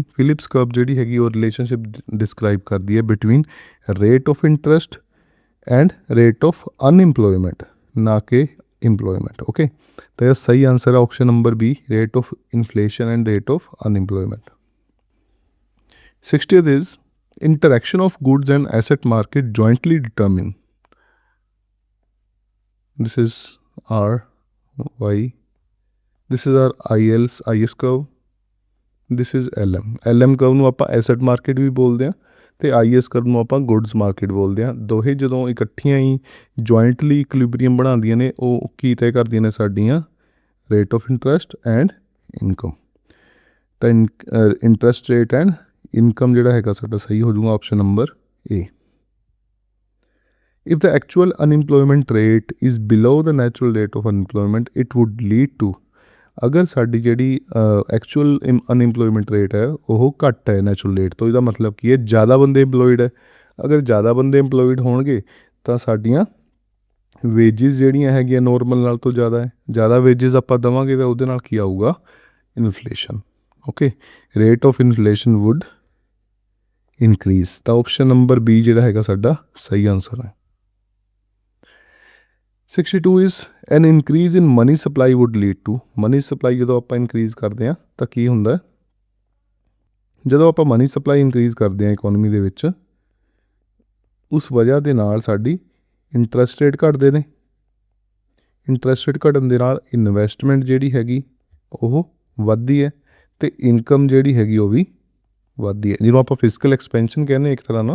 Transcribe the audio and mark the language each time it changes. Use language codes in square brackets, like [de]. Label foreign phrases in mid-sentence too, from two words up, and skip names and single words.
[en] Phillips curve [pa] ਜਿਹੜੀ ਹੈਗੀ ਉਹ [en] relationship describe [pa] ਕਰਦੀ ਹੈ [en] between rate of interest and rate of unemployment, [pa] ਨਾ ਕਿ ਇੰਪਲੋਇਮੈਂਟ। ਓਕੇ, ਤਾਂ ਇਹ ਸਹੀ ਆਨਸਰ ਹੈ [en] option number [pa] B, [en] rate of inflation and rate of unemployment. 60th ਇਜ਼ interaction of goods and asset market jointly determine। this is R Y, this is our IS curve, this is LM curve [pa] ਨੂੰ ਆਪਾਂ [en] asset market [pa] ਵੀ ਬੋਲਦੇ ਹਾਂ ਤੇ [en] IS curve [pa] ਨੂੰ ਆਪਾਂ [en] goods market [pa] ਬੋਲਦੇ ਹਾਂ। ਦੋਹੇ ਜਦੋਂ ਇਕੱਠੀਆਂ ਹੀ [en] jointly equilibrium [pa] ਬਣਾਉਂਦੀਆਂ ਨੇ ਉਹ ਕੀ ਤੈਅ ਕਰਦੀਆਂ ਨੇ ਸਾਡੀਆਂ [en] rate of interest and income. [pa] ਤਾਂ [en] interest rate and income [pa] ਜਿਹੜਾ ਹੈਗਾ ਸਾਡਾ ਸਹੀ ਹੋ ਜਾਊਗਾ [en] option number [pa] A। [en] If the actual unemployment rate is below the natural rate of unemployment, it would lead to, [pa] ਅਗਰ ਸਾਡੀ ਜਿਹੜੀ [en] actual unemployment rate [pa] ਹੈ ਉਹ ਘੱਟ ਹੈ [en] natural rate [pa] ਤੋਂ, ਇਹਦਾ ਮਤਲਬ ਕੀ ਹੈ ਜ਼ਿਆਦਾ ਬੰਦੇ ਇੰਪਲੋਇਡ ਹੈ। ਅਗਰ ਜ਼ਿਆਦਾ ਬੰਦੇ ਇੰਪਲੋਇਡ ਹੋਣਗੇ ਤਾਂ ਸਾਡੀਆਂ ਵੇਜਿਸ ਜਿਹੜੀਆਂ ਹੈਗੀਆਂ ਨੋਰਮਲ ਨਾਲ ਤੋਂ ਜ਼ਿਆਦਾ ਹੈ। ਜ਼ਿਆਦਾ ਵੇਜਿਸ ਆਪਾਂ ਦੇਵਾਂਗੇ ਤਾਂ ਉਹਦੇ ਨਾਲ ਕੀ ਆਊਗਾ ਇਨਫਲੇਸ਼ਨ। [en] okay, rate of inflation would increase. [pa] ਤਾਂ [en] option number [pa] B ਜਿਹੜਾ ਹੈਗਾ ਸਾਡਾ ਸਹੀ ਆਨਸਰ ਹੈ। [en] 62 is an increase in money supply would lead to, money supply [pa] ਜਦੋਂ ਆਪਾਂ ਇਨਕਰੀਜ਼ ਕਰਦੇ ਹਾਂ ਤਾਂ ਕੀ ਹੁੰਦਾ ਹੈ, ਜਦੋਂ ਆਪਾਂ [en] money supply [pa] ਇਨਕਰੀਜ਼ ਕਰਦੇ ਹਾਂ ਇਕੋਨਮੀ ਦੇ ਵਿੱਚ ਉਸ ਵਜ੍ਹਾ ਦੇ ਨਾਲ ਸਾਡੀ [en] interest rate [pa] ਘਟਦੇ ਨੇ। [en] interest rate [pa] ਘਟਣ ਦੇ ਨਾਲ ਇਨਵੈਸਟਮੈਂਟ ਜਿਹੜੀ ਹੈਗੀ ਉਹ ਵੱਧਦੀ ਹੈ ਅਤੇ ਇਨਕਮ ਜਿਹੜੀ ਹੈਗੀ ਉਹ ਵੀ ਵੱਧਦੀ ਹੈ, ਜਿਹਨੂੰ ਆਪਾਂ [en] physical expansion [pa] ਕਹਿੰਦੇ ਇੱਕ ਤਰ੍ਹਾਂ ਨਾਲ।